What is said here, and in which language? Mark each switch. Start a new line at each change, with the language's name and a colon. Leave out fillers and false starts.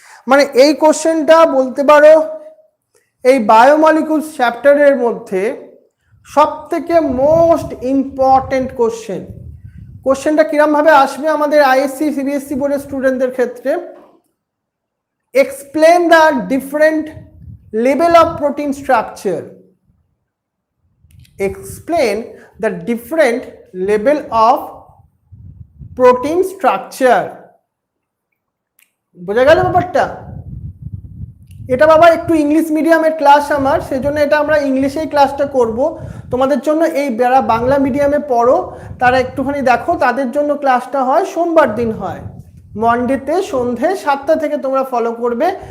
Bangla: মানে এই কোশ্চেনটা বলতে পারো এই বায়োমলিকুলস চ্যাপ্টারের মধ্যে সবথেকে মোস্ট ইম্পর্টেন্ট কোশ্চেন। কোশ্চেনটা কিরম ভাবে আসবে আমাদের আইএসসি সিবিএসসি বোর্ডের স্টুডেন্টদের ক্ষেত্রে,
English: explain the different level of protein structure. explain the different level of protein structure.
Bangla: বোঝা গেল ব্যাপারটা? এটা বাবা একটু ইংলিশ মিডিয়ামের ক্লাস আমার, সেজন্য এটা আমরা ইংলিশেই ক্লাসটা করব তোমাদের জন্য। এই যারা বাংলা মিডিয়ামে পড়ো তারা একটুখানি দেখো, তাদের জন্য ক্লাসটা হয় সোমবার দিন হয়, মন্ডেতে সন্ধে 7টা থেকে তোমরা ফলো করবে।